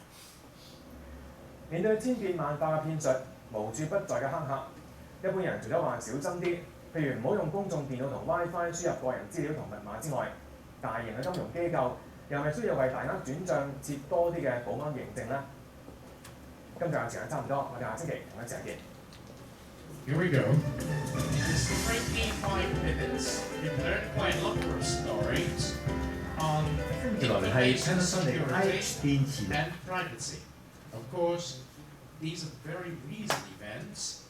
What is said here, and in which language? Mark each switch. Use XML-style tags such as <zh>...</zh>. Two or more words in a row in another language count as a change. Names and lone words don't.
<yue>面對千變萬化嘅騙術，無處不在嘅黑客，一般人除咗話小心啲，譬如唔好用公眾電腦同 WiFi 輸入個人資料同密碼之外，大型嘅金融機構又係咪需要為大額轉帳設多啲嘅保安認證呢？今集嘅時間差唔多，我哋下星期同一時間見。</yue> <en>Here we go. It's 25 minutes. You've learned quite a lot of stories on information security and privacy. Of course, these are very recent events.</en>